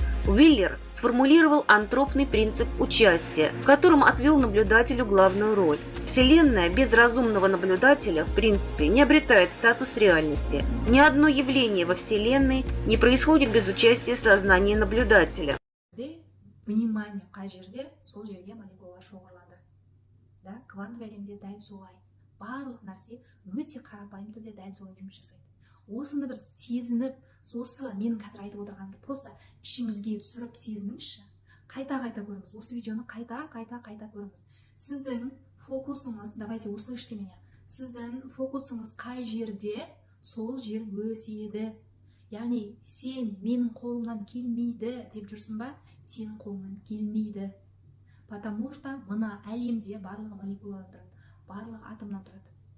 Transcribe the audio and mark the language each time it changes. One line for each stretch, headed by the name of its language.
Russian: Уиллер сформулировал антропный принцип участия, в котором отвел наблюдателю главную роль. Вселенная без разумного наблюдателя, в принципе, не обретает статус реальности. Ни одно явление во Вселенной не происходит без участия сознания наблюдателя.
Kazakh: Внимание қай жерде, сол жерге молекулалар шоғырланды. Да, квантовый әлемде дәл солай. Барлық нәрсе өте қарапайым түрде дәл солай жұмыс жасайды. Осыны бір сезініп, осы менің қазір айтып отырғанымды просто ішіңізге түсіріп сезініңізші. Қайта-қайта көріңіз. Осы видеоны қайта көріңіз. Сіздің фокусыңыз,
Russian: давайте услышьте меня.
Kazakh: Сіздің фокусыңыз қай жерде, сол жер өседі. Яғни сен менің қолымнан келмейді деп жүрсің ба? Сенің қолыңнан келмейді.
Russian: Потому что
Kazakh: мына әлемде барлығы молекуладан тұрады, барлығы атомнан тұрады.